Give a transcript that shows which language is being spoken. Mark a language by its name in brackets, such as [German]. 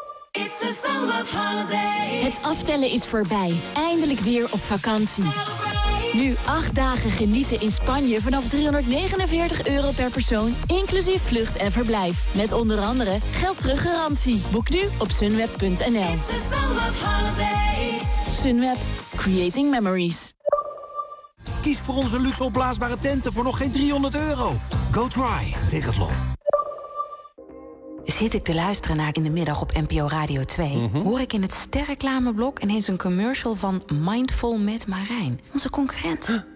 [English] It's a summer holiday. [Dutch] Het aftellen is voorbij. Eindelijk weer op vakantie. Nu 8 dagen genieten in Spanje vanaf €349 per persoon, inclusief vlucht en verblijf. Met onder andere geldteruggarantie. Boek nu op sunweb.nl. [English] It's a summer holiday. Sunweb, creating memories. [Dutch] Kies voor onze luxe opblaasbare tenten voor nog geen €300. [English] Go try, Decathlon. [Dutch] Zit ik te luisteren naar In de Middag op NPO Radio 2... Mm-hmm. Hoor ik in het sterreclameblok ineens een commercial van Mindful met Marijn. Onze concurrent.